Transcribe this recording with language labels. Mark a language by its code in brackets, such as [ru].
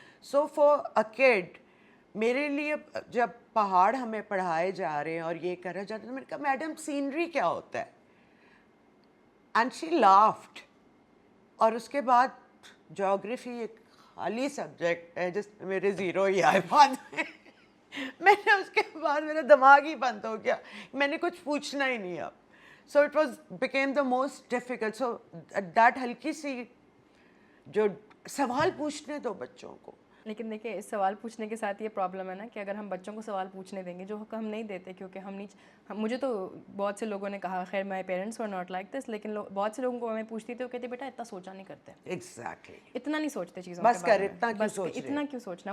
[en] so for a could, [ur] میرے لیے جب پہاڑ ہمیں پڑھائے جا رہے ہیں اور یہ کرا جاتا ہے, تو میں نے کہا میڈم سینری کیا ہوتا ہے, [en] And she laughed. [ur] اور اس کے بعد جیوگرافی ایک خالی سبجیکٹ ہے جس میں میرے 0 ہی آئے بعد میں نے اس کے بعد میرا دماغ ہی بند ہو گیا, میں نے کچھ پوچھنا ہی نہیں اب. [en] So it was became the most difficult. [ur] So that ہلکی سی جو سوال پوچھنے دو بچوں کو. لیکن دیکھیں اس سوال پوچھنے کے ساتھ یہ پرابلم ہے نا کہ اگر ہم بچوں کو سوال پوچھنے دیں گے, جو ہم نہیں دیتے, کیونکہ ہم نہیں, مجھے تو بہت سے لوگوں نے کہا, خیر [en] my parents were not like this, [ur] لیکن بہت سے لوگوں کو میں پوچھتی تھی, وہ کہتے بیٹا اتنا سوچا نہیں کرتے. [en] exactly, [ur] اتنا نہیں سوچتے چیزوں بس کے بارے کر میں, اتنا کیوں سوچنا.